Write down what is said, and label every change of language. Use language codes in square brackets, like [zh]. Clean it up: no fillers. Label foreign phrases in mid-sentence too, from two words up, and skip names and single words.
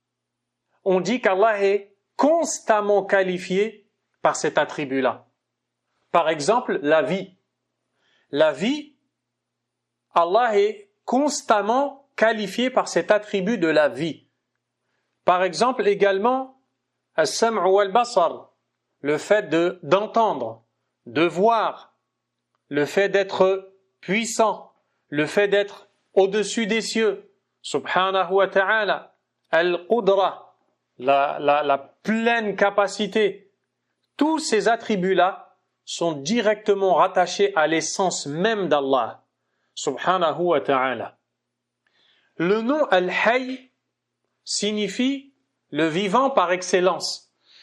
[fr] On dit qu'Allah est constamment qualifié par cet attribut-là. Par exemple, la vie. La vie, Allah est constamment qualifié par cet attribut de la vie. Par exemple également, [ar] السمع والبصر, [fr] le fait d'entendre, de voir, le fait d'être puissant, le fait d'être au-dessus des cieux, [ar] سبحانه وتعالى القدرة, [fr] la pleine capacité. Tous ces attributs-là sont directement rattachés à l'essence même d'Allah, [ar] سبحانه وتعالى. [fr] Le nom Al-Hayy signifie le vivant par excellence.